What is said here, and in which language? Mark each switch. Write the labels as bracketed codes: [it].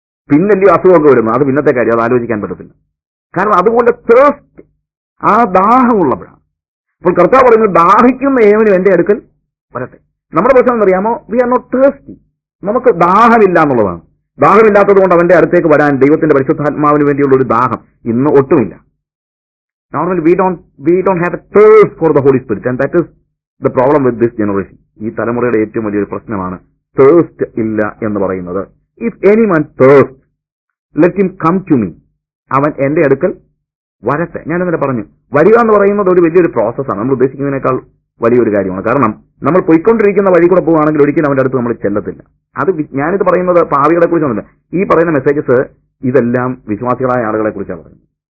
[ml] പിന്നല്ലേ അസുഖമൊക്കെ വരുന്നു, അത് പിന്നത്തെ കാര്യം, അത് ആലോചിക്കാൻ പറ്റത്തില്ല. കാരണം അതുകൊണ്ട് തേഴ്സ്റ്റ്, ആ ദാഹമുള്ളപ്പോഴാണ്. അപ്പോൾ കർത്താവ് പറയുന്നത് ദാഹിക്കുന്ന ഏവനും എന്റെ അടുക്കൽ വരട്ടെ. നമ്മുടെ പ്രശ്നം എന്നറിയാമോ? [en] We are not thirsty. [ml] നമുക്ക് ദാഹമില്ല എന്നുള്ളതാണ്. ദാഹമില്ലാത്തത് കൊണ്ട് അവന്റെ അടുത്തേക്ക് വരാൻ ദൈവത്തിന്റെ പരിശുദ്ധാത്മാവിന് വേണ്ടിയുള്ള ഒരു ദാഹം ഇന്ന് ഒട്ടുമില്ല. [en] Normally we don't have a thirst for the Holy Spirit, and that is the problem with this generation. [ml] ഈ തലമുറയുടെ ഏറ്റവും വലിയൊരു പ്രശ്നമാണ് തേഴ്സ്റ്റ് ഇല്ല എന്ന് പറയുന്നത്. [en] If anyone thirst, let him come to me. [ml] അവൻ എന്റെ അടുക്കൽ വരട്ടെ. ഞാനിന്നലെ പറഞ്ഞു, വരിക എന്ന് പറയുന്നത് ഒരു വലിയൊരു പ്രോസസ്സാണ്. നമ്മൾ ഉദ്ദേശിക്കുന്നതിനേക്കാൾ വലിയൊരു കാര്യമാണ്. കാരണം നമ്മൾ പോയിക്കൊണ്ടിരിക്കുന്ന വഴി കൂടെ പോവുകയാണെങ്കിൽ ഒരിക്കലും അവന്റെ അടുത്ത് നമ്മൾ ചെല്ലത്തില്ല. അത് ഞാനിത് പറയുന്നത് പാവികളെ കുറിച്ചൊന്നുമില്ല. ഈ പറയുന്ന മെസ്സേജസ് ഇതെല്ലാം വിശ്വാസികളായ ആളുകളെ കുറിച്ചാണ് പറയുന്നത്.